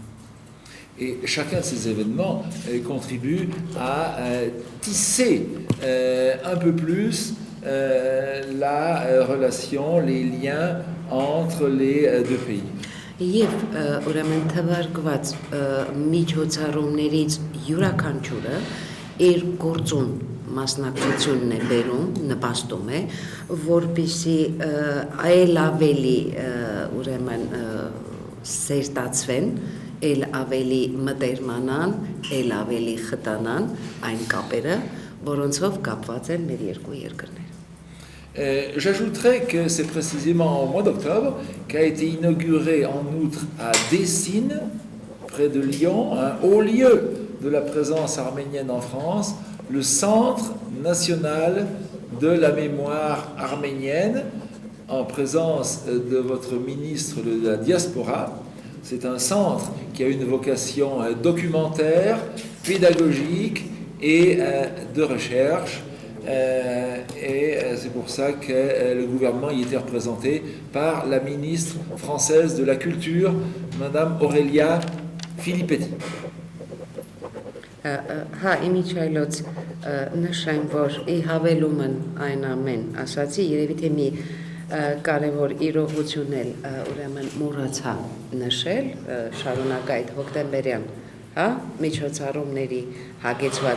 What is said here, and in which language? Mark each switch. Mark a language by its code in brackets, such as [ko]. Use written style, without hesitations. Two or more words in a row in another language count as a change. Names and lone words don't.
[fr] Et chacun de ces événements contribue à tisser un peu plus la relation, les liens entre les deux pays. [hy] Եվ ուրեմն թվարկված միջոցառումներից յուրաքանչյուրը իր գործուն մասնակցությունն է բերում, նպաստում է, որպեսզի այլ ավելի ուրեմն սերտացվեն, այլ ավելի մտերմանան, այլ ավելի խտանան այն կապերը, որոնցով կապված են մեր երկու երկրները. [fr] J'ajouterais que c'est précisément au mois d'octobre qu'a été inauguré en outre à Dessines, près de Lyon, un haut lieu de la présence arménienne en France, le Centre national de la mémoire arménienne, en présence de votre ministre de la diaspora. C'est un centre qui a une vocation documentaire, pédagogique et de recherche. Et c'est pour ça que le gouvernement y était représenté par la ministre française de la Culture, Madame Aurélia Filippetti. [hy] Հա, իմիջայլոց նշեմ, որ ի հավելումն այն ամեն ասացի, երևի թե մի կարևոր իրողություն էլ ուրեմն մոռացա նշել, շարունակ այդ հոկտեմբերյան միջոցառումների հագեցված